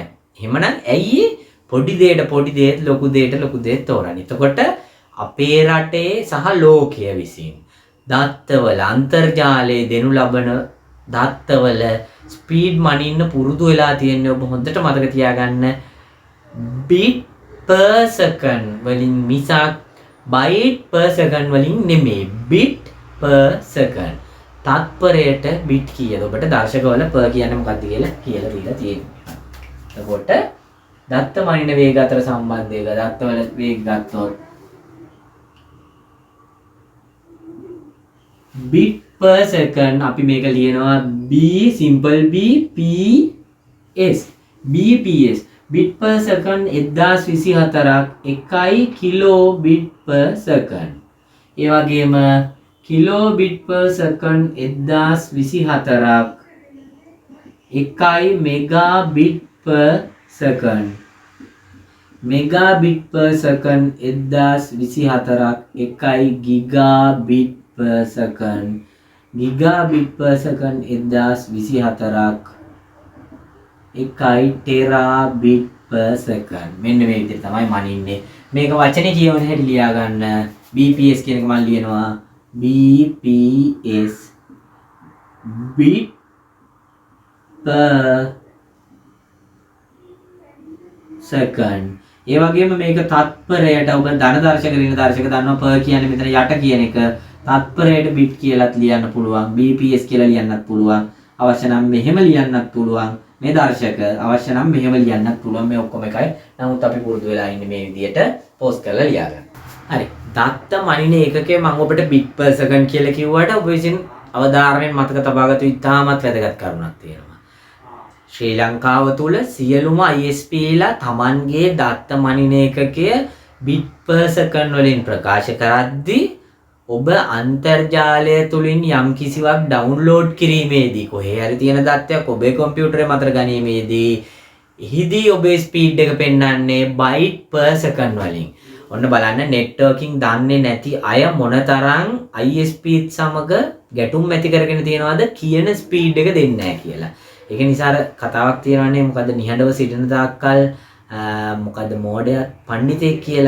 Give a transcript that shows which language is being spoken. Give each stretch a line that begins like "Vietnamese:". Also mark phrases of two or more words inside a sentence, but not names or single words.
Sinhala: එහෙමනම් ඇයි පොඩි දෙයට ලොකු දෙයට තෝරන්නේ? එතකොට අපේ රටේ සහ ලෝකයේ විසින් දත්තවල අන්තර්ජාලයේ දෙනු ලබන දත්තවල ස්පීඩ් මනින්න පුරුදු වෙලා තියෙන්නේ ඔබ හොඳට මතක තියාගන්න
English: bit per second
Sinhala: වලින් මිසක්
English: byte per second
Sinhala: වලින් නෙමෙයි.
English: bit per second.
Sinhala: තත්පරයට bit කීයද? ඔබට දශකවල per කියන්නේ මොකක්ද කියලා දීලා තියෙනවා. එතකොට දත්ත මනින වේග අතර සම්බන්ධය දත්තවල වේග ගත්තොත්
English: bit per second
Sinhala: අපි මේක ලියනවා
English: b simple b ps bps bit per second
Sinhala: 1024ක් 1
English: kilobit per second. ඒ වගේම kilobit per second 1024ක් 1 megabit per second. megabit per second 1024ක් 1 gigabit per second. gigabit per second 1024ක් 1 terabit per second.
Sinhala: මෙන්න මේ විදිහට තමයි මනින්නේ. මේක වචනේ කියවන හැටි ලියා ගන්න. bps කියන එක මම ලියනවා
English: bps bit per second.
Sinhala: ඒ වගේම මේක තත්පරයට ඔබ ධන දර්ශක ඍණ දර්ශක දන්නවා per කියන්නේ මෙතන යට කියන එක. තත්පරයට bit කියලාත් ලියන්න පුළුවන්. bps කියලා ලියන්නත් පුළුවන්. අවශ්‍ය නම් මෙහෙම ලියන්නත් පුළුවන්. මේ දර්ශක අවශ්‍ය නම් මෙහෙම ලියන්නත් පුළුවන්. මේ ඔක්කොම එකයි. නමුත් අපි පුරුදු වෙලා ඉන්නේ මේ විදිහට පෝස්ට් කරලා ලියා ගන්න. හරි. දත්ත මනින ඒකකයේ මම ඔබට
English: bit per second
Sinhala: කියලා කිව්වට ඔබ විසින් අවධාරණයෙන් මතක තබාගත යුතු ඉතාමත් වැදගත් කරුණක් තියෙනවා. ශ්‍රී ලංකාව තුල සියලුම ISP ලා Tamanගේ දත්ත මනින ඒකකය
English: bit per second
Sinhala: වලින් ප්‍රකාශ කරද්දී ඔබ අන්තර්ජාලය තුලින් යම් කිසිවක් ඩවුන්ලෝඩ් කිරීමේදී කොහේ හරි තියෙන දත්තයක් ඔබේ කම්පියුටරේ මතට ගැනීමේදී එහිදී ඔබේ ස්පීඩ් එක පෙන්වන්නේ
English: byte per second
Sinhala: වලින්. ඔන්න බලන්න networking දන්නේ නැති අය මොනතරම් ISP සමග ගැටුම් ඇති කරගෙන තියනවාද කියන ස්පීඩ් එක දෙන්නේ නැහැ කියලා. ඒක නිසා අර කතාවක් තියෙනවානේ මොකද්ද නිහඬව සිටින තාක්කල් මොකද්ද මෝඩයා පඬිතෙක් කියලා.